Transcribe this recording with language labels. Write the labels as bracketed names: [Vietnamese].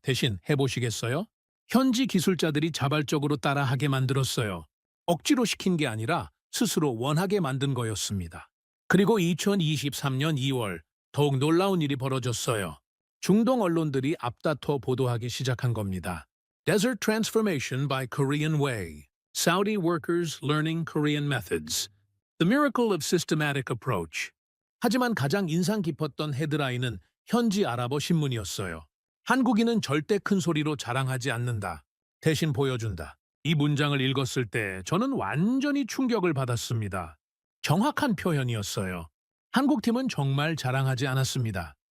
[Korean] 대신 해보시겠어요? 현지 기술자들이 자발적으로 따라하게 만들었어요. 억지로 시킨 게 아니라 스스로 원하게 만든 거였습니다. 그리고 2023년 2월 더욱 놀라운 일이 벌어졌어요. 중동 언론들이 앞다퉈 보도하기 시작한 겁니다. [English] Desert Transformation by Korean Way. Saudi Workers Learning Korean Methods. The Miracle of Systematic Approach. [Korean] 하지만 가장 인상 깊었던 헤드라인은 현지 아랍어 신문이었어요. 한국인은 절대 큰 소리로 자랑하지 않는다. 대신 보여준다. 이 문장을 읽었을 때 저는 완전히 충격을 받았습니다. 정확한 표현이었어요. 한국팀은 정말 자랑하지 않았습니다.